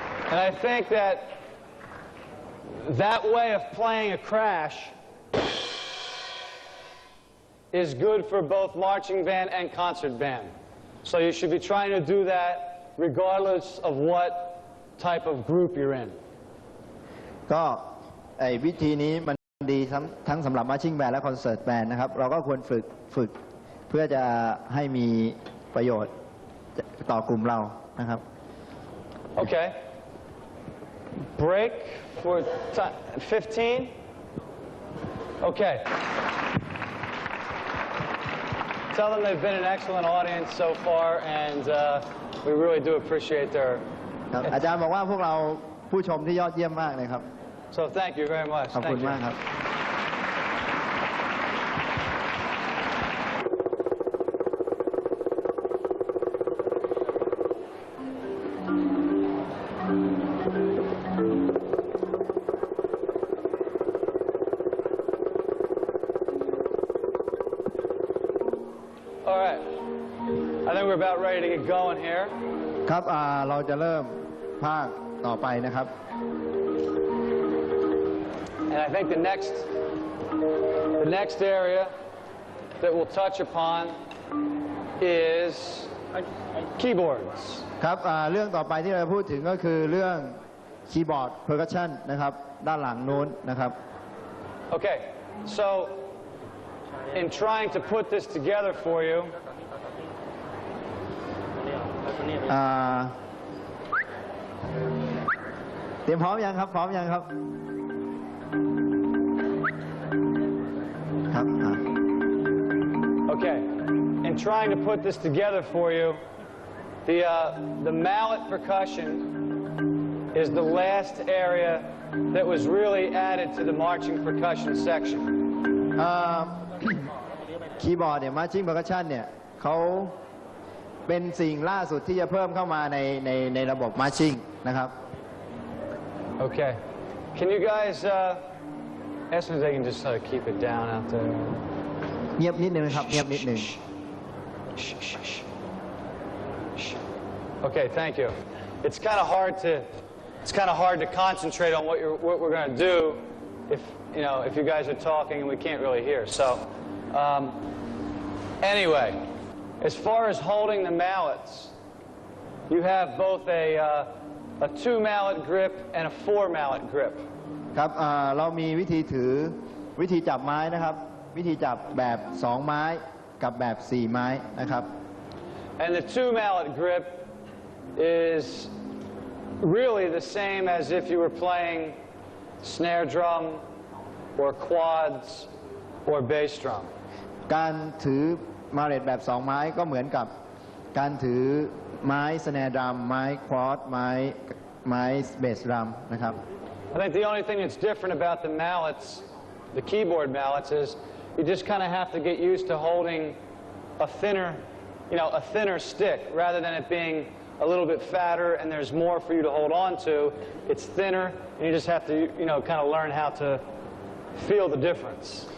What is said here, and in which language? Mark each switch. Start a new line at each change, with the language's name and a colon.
English: And I think that way of playing a crash is good for both marching band and concert band. So you should be trying to do that regardless of what type of group you're in.
Thai: ก็วิธีนี้มันดีทั้งสำหรับมาร์ชิ่งแบนด์และคอนเสิร์ตแบนด์นะครับเราก็ควรฝึกเพื่อจะให้มีประโยชน์ต่อกลุ่มเรานะครับ
English: Okay. Break for 15. Okay. Tell them they've been an excellent audience so far, and we really do appreciate their.
Thai: อาจารย์บอกว่าพวกเราผู้ชมที่ยอดเยี่ยมมากเลยครับ
English: So thank you very much.
Thai: ขอบคุณมากครับ
English: All right. I think we're about ready to get going here.
Thai: ครับเราจะเริ่มภาคต่อไปนะครับ
English: And I think the next area that we'll touch upon is keyboards.
Thai: ครับเรื่องต่อไปที่เราจะพูดถึงก็คือเรื่องคีย์บอร์ด percussion นะครับด้านหลังนู้นนะครับ
English: Okay, so in trying to put this together for you,
Thai: เตรียมพร้อมยังครับพร้อมยังครับครับ
English: okay, in trying to put this together for you, the mallet percussion is the last area that was really added to the marching percussion section.
Thai: คีย์บอร์ดเนี่ย marching percussion เนี่ยเขาเป็นสิ่งล่าสุดที่จะเพิ่มเข้ามาในระบบ marching นะครับ
English: Okay, can you guys ask them if they can just keep it down out there?
Thai: เงียบนิดนึงครับเงียบนิดนึง
English: Okay, thank you. It's kind of hard to concentrate on what we're going to do if you guys are talking and we can't really hear. So anyway, as far as holding the mallets, you have both a 2 mallet grip and a 4 mallet grip.
Thai: ครับเรามีวิธีจับไม้นะครับวิธีจับแบบ2ไม้กับแบบ4ไม้นะครับ
English: And the 2 mallet grip is really the same as if you were playing snare drum or quads or bass drum.
Thai: การถือมาเลตแบบ2ไม้ก็เหมือนกับการถือไม้สแนร์ดรัมไม้ควอร์ดไม้เบสดรัมนะครับ
English: I think the only thing that's different about the mallets, the keyboard mallets, is you just kind of have to get used to holding a thinner stick rather than it being a little bit fatter and there's more for you to hold on to. It's thinner and you just have to kind of learn how to feel the difference.